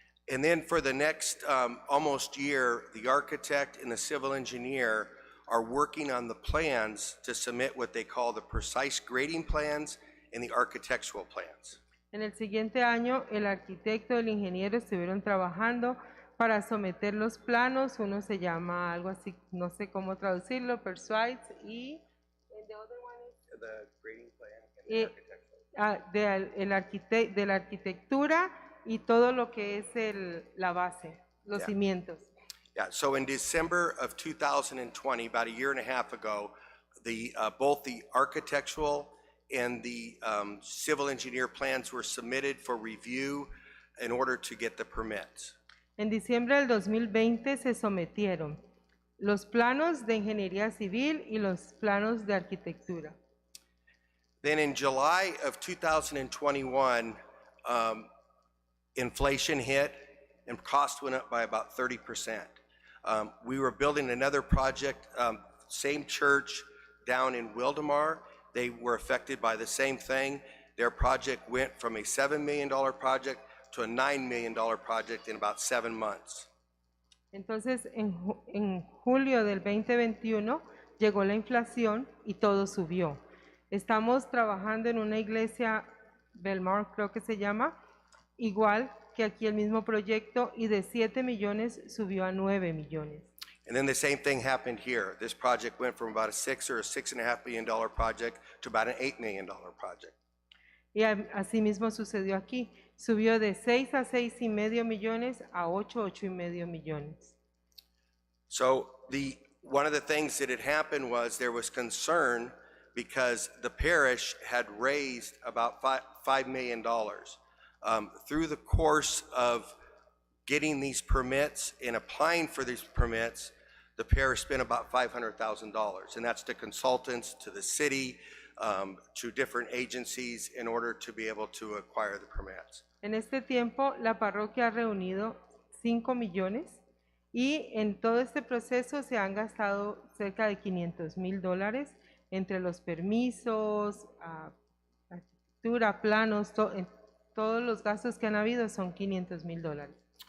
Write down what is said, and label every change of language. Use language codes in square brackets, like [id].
[en] And then for the next almost year, the architect and the civil engineer are working on the plans to submit what they call the precise grading plans and the architectural plans. [es] En el siguiente año, el arquitecto y el ingeniero estuvieron trabajando para someter los planos. Uno se llama algo así, no sé cómo traducirlo, Persuades, y [en] the other one is The grading plan and the architectural. [es] de la arquitectura y todo lo que es la base, los [en] Yeah. [es] cimientos. [en] Yeah, so in December of 2020, about a year and a half ago, both the architectural and the civil engineer plans were submitted for review in order to get the permits. [es] En diciembre del 2020 se sometieron los planos de ingeniería civil y los planos de arquitectura. [en] Then in July of 2021, inflation hit and costs went up by about 30%. We were building another project, same church down in Wildemar. They were affected by the same thing. Their project went from a $7 million project to a $9 million project in about 7 months. [es] Entonces, en julio del 2021 llegó la inflación y todo subió. Estamos trabajando en una iglesia, Belmar creo que se llama, igual que aquí el mismo proyecto, y de 7 millones subió a 9 millones. [en] And then the same thing happened here. This project went from about a $6 or a $6.5 million project to about an $8 million project. [es] Y así mismo sucedió aquí. Subió de 6 a 6.5 millones a 8.5 millones. [en] So one of the things that had happened was there was concern because the parish had raised about $5 million. Through the course of getting these permits and applying for these permits, the parish spent about $500,000, and that's to consultants, to the city, to different agencies in order to be able to acquire the permits. [es] En este tiempo, la parroquia ha reunido 5 millones y en todo este proceso se han gastado cerca de $500,000 entre los permisos, arquitectura, planos, todos los gastos que han habido son $500,000.